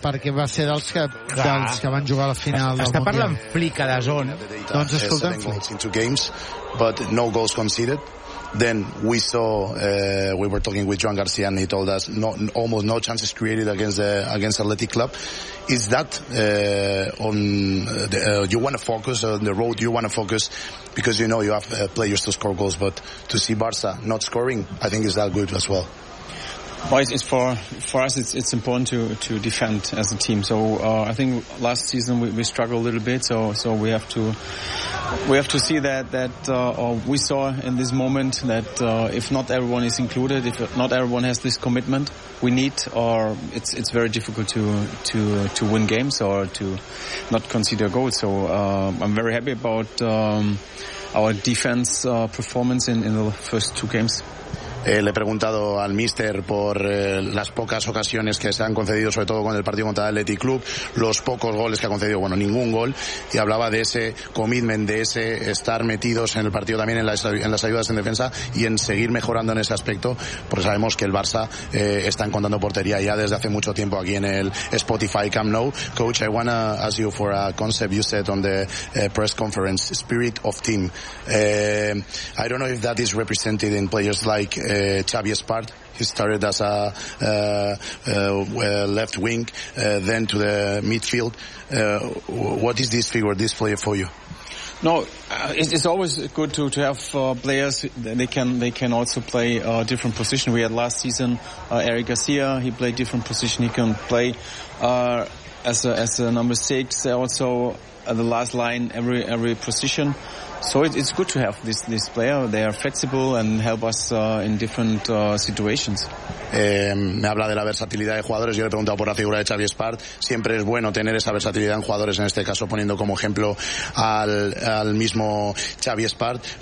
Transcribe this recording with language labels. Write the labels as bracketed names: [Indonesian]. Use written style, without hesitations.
[Catalan] perquè va ser dels que van jugar a la final del Mundial. Està parlant Flicka de zona. Doncs escolta'm, Flicka. [English] But no goals conceded. Then we saw, we were talking with Joan Garcia and he told us almost no chances created against Athletic Club. Is that you want to focus on the road, you want to focus because you know you have players to score goals, but to see Barça not scoring, I think is that good as well. Well, it's for us, it's important to defend as a team. So I think last season we struggled a little bit. So we have to We have to see we saw in this moment that if not everyone is included, if not everyone has this commitment, we need, or it's very difficult to win games or to not concede a goal. So I'm very happy about our defense performance in the first two games. [Spanish] Le he preguntado al míster por las pocas ocasiones que se han concedido, sobre todo con el partido contra el Athletic Club, los pocos goles que ha concedido, bueno, ningún gol, y hablaba de ese commitment, de ese estar metidos en el partido también en las ayudas en defensa y en seguir mejorando en ese aspecto, porque sabemos que el Barça está encontrando portería ya desde hace mucho tiempo aquí en el Spotify Camp Nou. [English] Coach, I wanna ask you for a concept you said on the press conference, spirit of team. I don't know if that is represented in players like Xavi Espart. He started as a left wing, then to the midfield. What is this figure, this player for you? No, it's always good to have players. They can also play a different position. We had last season Eric Garcia. He played different position. He can play as a number six. Also the last line, every position. So it's good to have this player. They are flexible and help us in different situations. [Spanish] Me habla de la versatilidad de jugadores. Yo le he preguntado por la figura de Xavi Espart. Siempre es bueno tener esa versatilidad en jugadores, en este caso poniendo como ejemplo al mismo Xavi Espart.